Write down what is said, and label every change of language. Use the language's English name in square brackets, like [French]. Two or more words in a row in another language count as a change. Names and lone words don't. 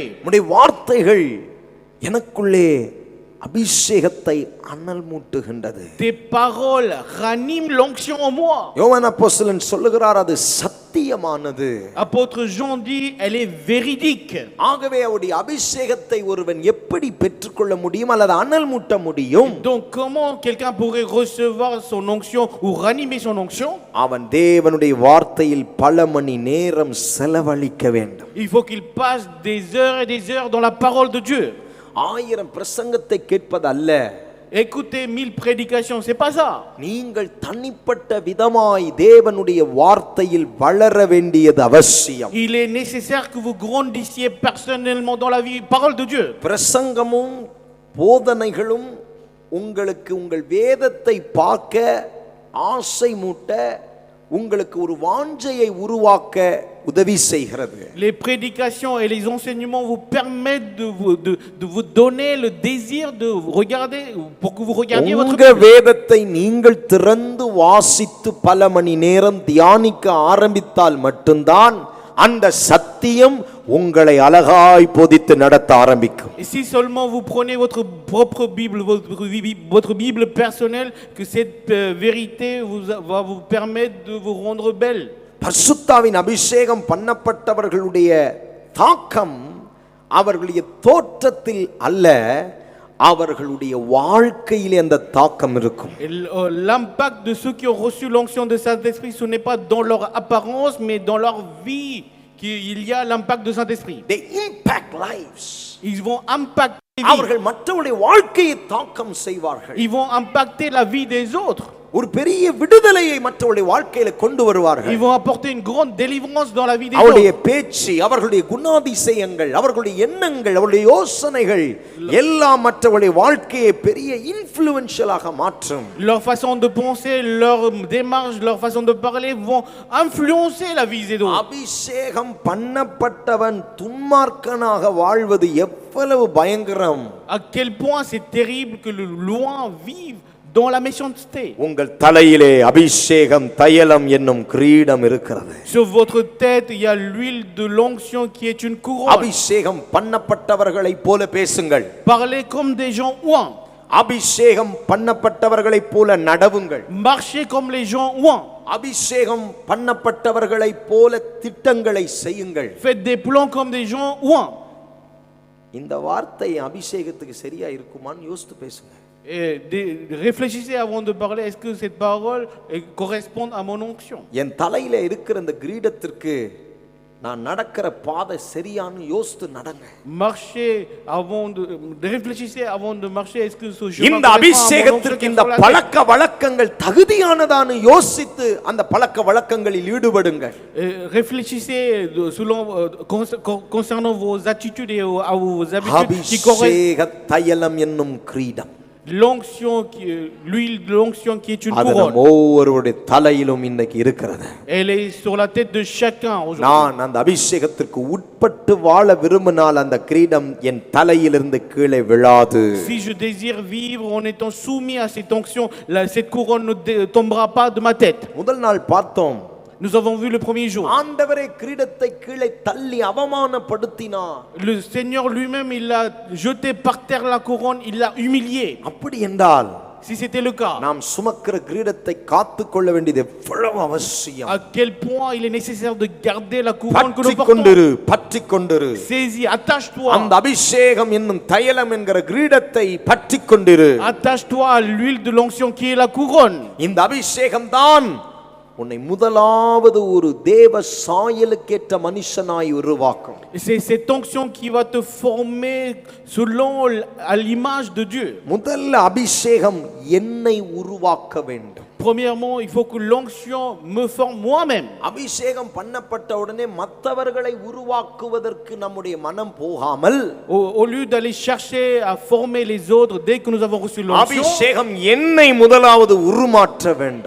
[Tamil] உம்முடைய வார்த்தைகள் எனக்குள்ளே அபிஷேகத்தை அனல் மூட்டுகின்றது. [French] Tes paroles raniment l'onction en moi. [Tamil] யோவான் அப்போஸ்தலன் சொல்லுகிறார், அது சத்தியமானது. [French] Apôtre Jean dit, elle est véridique. [Tamil] ஆகவே அவருடைய அபிஷேகத்தை ஒருவன் எப்படி பெற்றுக்கொள்ள முடியும் அல்லது அனல் மூட்ட முடியும்? [French] Donc comment quelqu'un pourrait recevoir son onction ou ranimer son onction? [Tamil] அவன் தேவனுடைய வார்த்தையில் பல மணி நேரம் செலவழிக்க வேண்டும். [French] Il faut qu'il passe des heures et des heures dans la parole de Dieu. [Tamil] 1000 பிரசங்கத்தை கேட்பதல்ல, [French] Écoutez 1000 prédications, c'est pas ça. [Tamil] நீங்கள் தனிப்பட்ட விதமாய் தேவனுடைய வார்த்தையில் வளர வேண்டியது அவசியம். [French] Il est nécessaire que vous grandissiez personnellement dans la vie, parole de Dieu. [Tamil] பிரசங்கமும் போதனைகளும் உங்களுக்கு உங்கள் வேதத்தை பார்க்க ஆசை மூட்ட, உங்களுக்கு ஒரு வாஞ்சையை உருவாக்க உதவி செய்கிறது. [French] Les prédications et les enseignements vous permettent de vous donner le désir de regarder, pour que vous regardiez votre [Tamil] உங்க வேதத்தை நீங்கள் திறந்து வாசித்து பல மணி நேரம் தியானிக்க ஆரம்பித்தால் மட்டும்தான் அந்த சத்தியம் உங்களை அழகாய் போதித்து நடத்த ஆரம்பிக்கும். [French] Et si seulement vous prenez votre propre Bible, votre Bible personnelle, que cette vérité va vous permettre de vous rendre belle. [Tamil] பரிசுத்தாவின் அபிஷேகம் பண்ணப்பட்டவர்களுடைய தாக்கம் அவர்களுடைய தோற்றத்தில் அல்ல, அவர்களுடைய வாழ்க்கையிலே அந்த தாக்கம் இருக்கும். [French] L'impact de ceux qui ont reçu l'onction de Saint-Esprit, ce n'est pas dans leur apparence, mais dans leur vie qu'il y a l'impact de Saint-Esprit. [English] They impact lives. [French] Ils vont impacter les [Tamil] அவர்கள் மற்றவருடைய வாழ்க்கையை தாக்கம் செய்வார்கள். [French] Ils vont impacter la vie des autres. [Tamil] ஒரு பெரிய விடுதலையை மற்றவருடைய வாழ்க்கையில கொண்டு வருவார்கள். [French] Ils vont apporter une grande délivrance dans la vie des [Tamil] அவருடைய [French] autres. [Tamil] பேச்சு, அவர்களுடைய குணாதிசயங்கள், அவர்களுடைய எண்ணங்கள், அவருடைய யோசனைகள் எல்லாம் மற்றவருடைய வாழ்க்கையை பெரிய இன்ஃப்ளூயன்ஷியலாக மாற்றும். [French] Leur façon de penser, leur démarche, leur façon de parler vont influencer la vie des autres. [Tamil] அபிஷேகம் பண்ணப்பட்டவன் துன்மார்க்கனாக வாழ்வது எவ்வளவு பயங்கரம்! [French] À quel point c'est terrible que le loin vive dans la méchanceté. [Tamil] உங்கள் தலையிலே அபிஷேகம் தைலம் என்னும் கிரீடம் இருக்கிறது. [French] Sur votre tête il y a l'huile de l'onction qui est une couronne. [Tamil] அபிஷேகம் பண்ணப்பட்டவர்களை போல பேசுங்கள். [French] Parlez comme des gens ouins. [Tamil] அபிஷேகம் பண்ணப்பட்டவர்களை போல நடவுங்கள். [French] Marchez comme les gens ouins. [Tamil] அபிஷேகம் பண்ணப்பட்டவர்களை போல திட்டங்களை செய்யுங்கள். [French] Faites des plans comme des gens ouins. [Tamil] இந்த வார்த்தை அபிஷேகத்துக்கு சரியா இருக்குமான்னு யோசித்து பேசுங்க. [French] Réfléchissez avant de parler, est-ce que cette parole correspond à mon onction? [Tamil] என் தலையில இருக்கிற இந்த கிரீடத்திற்கு நான் நடக்கிற பாதை சரியான்னு யோசித்து நடங்க. [French] Marchez avant de réfléchissez avant de marcher, est-ce que ce chemin [Tamil] இந்த அபிஷேகத்திற்கு இந்த பழக்க வழக்கங்கள் தகுதியானதான்னு யோசித்து அந்த பழக்க வழக்கங்களில் ஈடுபடுங்க. [French] Réfléchissez selon concernant vos attitudes et vos habitudes qui correspondent. [Tamil] அபிஷேக தைலம் என்னும் கிரீடம், [French] l'onction l'huile de l'onction qui est une couronne. [Tamil] ஒவ்வொருவருடைய தலையிலும் இன்னைக்கு இருக்கிறது. [French] Elle est sur la tête de chacun aujourd'hui. [Tamil] நான் அந்த அபிஷேகத்திற்கு உட்பட்டு வாழ விரும்பினால் அந்த கிரீடம் என் தலையிலிருந்து கீழே விழாது. [French] Si je désire vivre en étant soumis à cette onction, cette couronne ne tombera pas de ma tête. [Tamil] முதல் நாள் பார்த்தோம். [French] Nous avons vu le premier jour. [Tamil] ஆண்டவரே கிரீடத்தை கீழே தள்ளி அவமானப்படுத்தினார். [French] Le Seigneur lui-même, il a jeté par terre la couronne, il l'a humilié. [Tamil] அப்படி என்றால் [French] Si c'était le cas, [Tamil] நாம் சுமக்கிற கிரீடத்தை காத்துக்கொள்ள வேண்டியது எவ்வளவு அவசியம்! [French] à quel point il est nécessaire de garder la couronne que nous [Tamil] பற்றிக்கொண்டிரு, [French] portons. [Tamil] பற்றிக்கொண்டிரு. [French] Saisis, attache-toi. [Tamil] அந்த அபிஷேகம் என்னும் தைலம் என்கிற கிரீடத்தை பற்றிக்கொண்டிரு. [French] Attache-toi à l'huile de l'onction qui est la couronne. [Tamil] இந்த அபிஷேகம் தான் உன்னை முதலாவது ஒரு தேவ சாயலுக்கேற்ற மனுஷனாய் உருவாக்கும். [French] C'est cette onction qui va te former selon à l'image de Dieu. [Tamil] முதல்ல அபிஷேகம் என்னை உருவாக்க வேண்டும். [French] Premièrement, il faut que l'onction me forme moi-même. [Tamil] அபிஷேகம் பண்ணப்பட்ட உடனே மற்றவர்களை உருவாக்குவதற்கு நம்முடைய மனம் போகாமல், [French] Au lieu d'aller chercher à former les autres dès que nous avons reçu l'onction, [Tamil] அபிஷேகம் என்னை முதலாவது உருமாற்ற வேண்டும்.